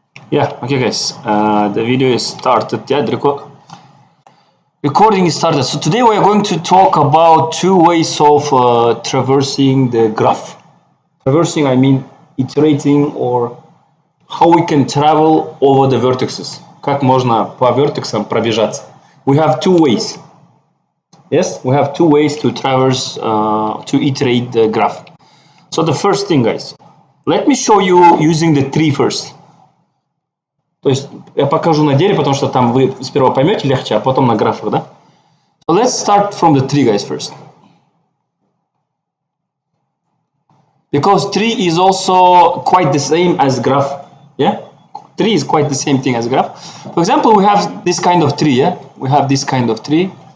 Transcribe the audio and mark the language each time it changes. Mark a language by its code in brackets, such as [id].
[en] Yeah, okay guys, the video is started. Yeah, the recording is started. So today we are going to talk about two ways of traversing the graph. Traversing, I mean iterating, or how we can travel over the vertices. [ru] Как можно по вертексам пробежаться. [en] We have two ways. Yes, we have two ways to traverse, to iterate the graph. So the first thing, guys, let me show you using the tree first. [ru] То есть я покажу на деле, потому что там вы сперва поймете легче, а потом на графах, да? [en] So let's start from the tree, guys, first. Because tree is also quite the same as graph, yeah? Tree is quite the same thing as graph. For example, we have this kind of tree, yeah? We have this kind of tree.